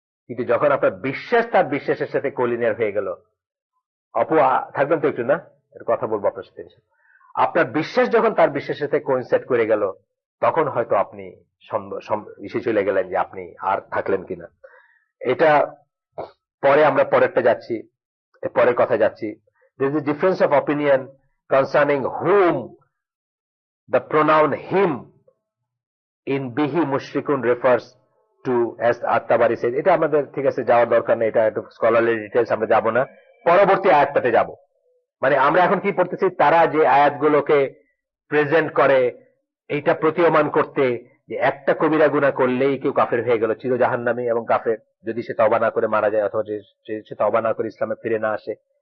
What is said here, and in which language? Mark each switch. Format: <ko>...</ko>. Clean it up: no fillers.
<bn>কিন্তু যখন আপনার বিশ্বাস তার বিশ্বাসের সাথে কোলিনিয়ার হয়ে গেল, অপু থাকবেন তো একটু, না এর কথা বলবো আপনার সাথে, আপনার বিশ্বাস যখন তার বিশ্বাসের সাথে কোইনসাইড করে গেল, তখন হয়তো আপনি এসে চলে গেলেন যে আপনি আর থাকলেন কিনা। এটা পরে আমরা পরেরটা যাচ্ছি, পরের কথা যাচ্ছি।</bn> <en>There is a difference of opinion concerning whom the pronoun him in bihi mushrikun refers to, as at-Tabari says।</en> <bn>এটা আমাদের ঠিক আছে, যাওয়ার দরকার নেই, এটা একটু স্কলারলি ডিটেইলস আমরা যাব না, পরবর্তী আয়াতটাতে যাব। মানে আমরা এখন কি পড়তেছি, তারা যে আয়াতগুলোকে প্রেজেন্ট করে এইটা প্রতীয়মান করতে যে একটা কবিরা গুনাহ করলেই কেউ কাফের হয়ে গেল, চির জাহান্নামী এবং কাফের, যদি সে তওবা না করে মারা যায়, অথবা সে তওবা না করে ইসলামে ফিরে না আসে।</bn>